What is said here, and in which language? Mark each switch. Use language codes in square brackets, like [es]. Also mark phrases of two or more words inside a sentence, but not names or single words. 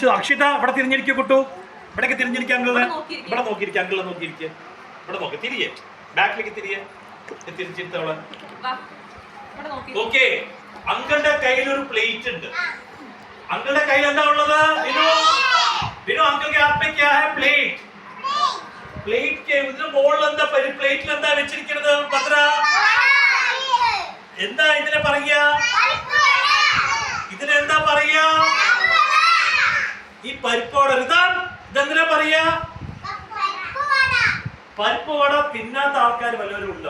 [ml] അക്ഷിത ഇവിടെ തിരിഞ്ഞിരിക്കും കുട്ടു, ഇവിടേക്ക് തിരിഞ്ഞിരിക്കുക അങ്കിള്, ഇവിടെ നോക്കിയിരിക്കുക അങ്കിള്, നോക്കിയിരിക്കുക ഇവിടെ നോക്കി, തിരിയെ ബാക്കിലേക്ക് തിരിയെ, തിരിച്ചിരുത്തവളെ. ഓക്കെ, അങ്കിളുടെ കയ്യിൽ ഒരു പ്ലേറ്റ് ഉണ്ട്. അങ്കിളുടെ കയ്യിൽ എന്താ ഉള്ളത്? [hi] വിനു അങ്കിൾ के हाथ में क्या है? प्लेट. प्लेट के [ml] ഇതിന്റെ മുകളിൽ എന്താ, പ്ലേറ്റിൽ എന്താ വെച്ചിരിക്കുന്നത്? ഭദ്ര, എന്താ ഇതിനെ പറയാ? ഇതിനെന്താ പറയാ? ഈ പരിപ്പോട, ഇതെന്തിനാ പറയാ? പരിപ്പ് വട തിന്നാത്ത ആൾക്കാർ വല്ലവരും ഉണ്ടോ?